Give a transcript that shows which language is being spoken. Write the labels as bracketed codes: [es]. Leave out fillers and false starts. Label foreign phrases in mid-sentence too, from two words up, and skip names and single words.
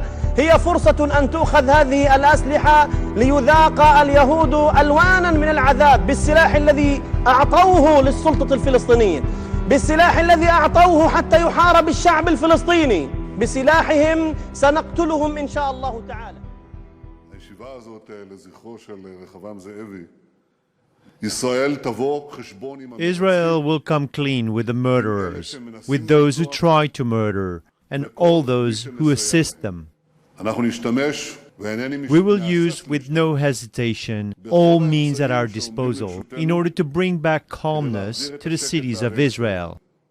[ar] هي فرصة أن تؤخذ هذه الأسلحة ليذاق اليهود ألوانا من العذاب بالسلاح الذي أعطوه للسلطة الفلسطينية، بالسلاح الذي أعطوه حتى يحارب الشعب الفلسطيني، بسلاحهم سنقتلهم إن شاء الله تعالى. [he] הישיבה הזאת לזכרו של רחבעם זאבי. [en] Israel will come clean with the murderers, with those who try to murder, and all those who assist them. We will use with no hesitation all means at our disposal in order to bring back calmness to the cities of Israel.